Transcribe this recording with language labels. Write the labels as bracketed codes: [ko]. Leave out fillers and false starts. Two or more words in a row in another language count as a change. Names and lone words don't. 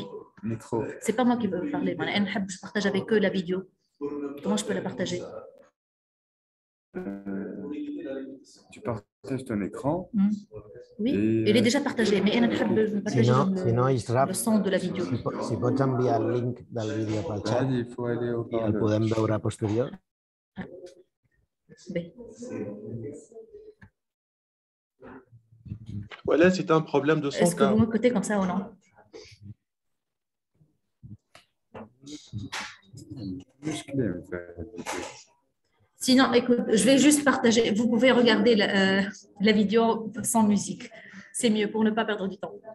[fr] Micro. C'est pas moi qui veux parler. Je partage avec eux la vidéo. Comment je peux la partager? Tu partages ton écran. Oui, il est déjà partagé, mais le son de la vidéo. [ca] Si pots enviar el link del vídeo pel xat [fr] il faut aller au [ca] i el podem veure a posterior. Bé. [fr] Voilà, c'est un problème de son. Est-ce que vous m'écoutez comme ça ou non? Sinon, écoute, je vais juste partager. Vous pouvez regarder la vidéo sans musique. C'est mieux pour ne pas perdre du temps.